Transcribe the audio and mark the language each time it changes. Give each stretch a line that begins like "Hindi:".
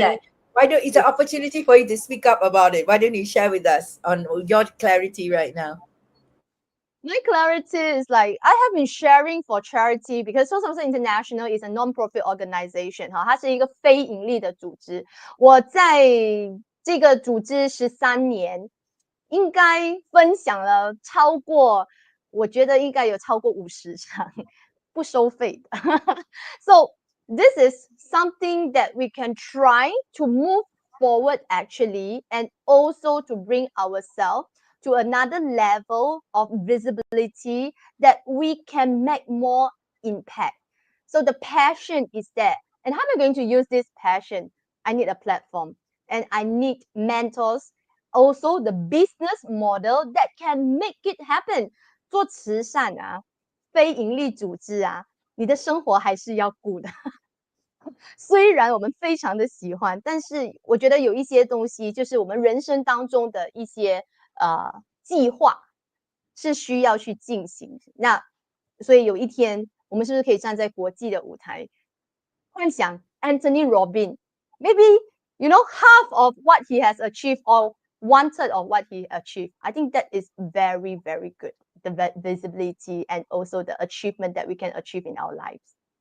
English: that? Why don't it's an opportunity for you to speak up about it? Why don't you share with us on your clarity right now? my clarity is like I have been sharing for charity, because Toastmasters International is a non-profit organization
Chinese: 哈，它是一个非盈利的组织。我在这个组织13年，应该分享了超过，我觉得应该有超过50场不收费的。
English: So this is something that we can try to move forward actually, and also to bring ourselves to another level of visibility that we can make more impact. So the passion is there. And how am I going to use this passion? I need a platform, and I need mentors, also the business model that can make it happen.
Chinese: 做慈善啊，非营利组织啊，你的生活还是要顾的。虽然我们非常的喜欢，但是我觉得有一些东西，就是我们人生当中的一些计划是需要去进行。那所以有一天，我们是不是可以站在国际的舞台，幻想 Anthony Robbins,
English: maybe half of what he has achieved or 1/3 of what he achieved. I think that is very, very good. The visibility and also the achievement that we can achieve in our lives.